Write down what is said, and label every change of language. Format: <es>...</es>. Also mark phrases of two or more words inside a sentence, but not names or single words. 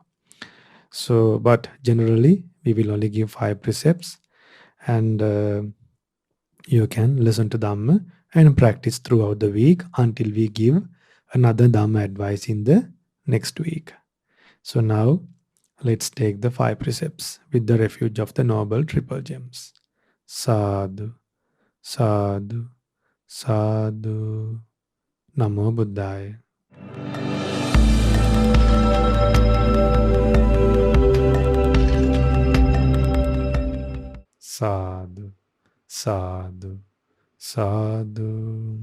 <en>So, but generally, we will only give 5 precepts, and you can listen to Dhamma and practice throughout the week until we give another Dhamma advice in the next week. So now, let's take the 5 precepts with the refuge of the Noble Triple Gems.</en> <pi>Sadhu, sadhu, sadhu. Namo Buddhaya. Sadhu, sadhu, sadhu.</pi>